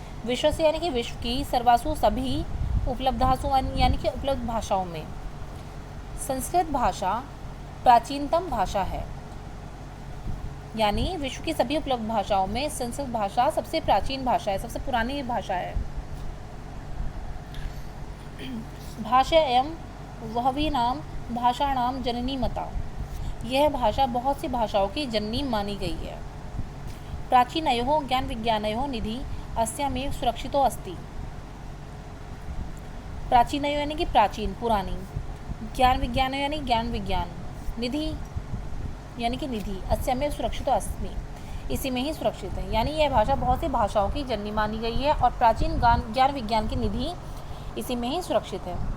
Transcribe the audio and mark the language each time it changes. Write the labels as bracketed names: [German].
[Hindi] विश्व से यानी कि विश्व की, सर्वासु सभी, उपलब्धासु यानी कि उपलब्ध भाषाओं में संस्कृत भाषा प्राचीनतम भाषा है, यानी विश्व की सभी उपलब्ध भाषाओं में संस्कृत भाषा सबसे प्राचीन भाषा है, सबसे पुरानी भाषा है। [Sanskrit] भाषा एवं वहवीनाम भाषाणाम जननी मता, [Hindi] यह भाषा बहुत सी भाषाओं की जननी मानी गई है। [Sanskrit] प्राचीनयोः ज्ञान विज्ञानयोः निधि अस्यामेव सुरक्षितो अस्ति। [Hindi] प्राचीनयोः यानी कि प्राचीन पुरानी, ज्ञान विज्ञान यानी ज्ञान विज्ञान, निधि यानी कि निधि, [Sanskrit] अस्यामेव सुरक्षितो अस्मि, [Hindi] इसी में ही सुरक्षित है, यानी यह भाषा बहुत सी भाषाओं की जननी मानी गई है और प्राचीन ज्ञान विज्ञान की निधि इसी में ही सुरक्षित है।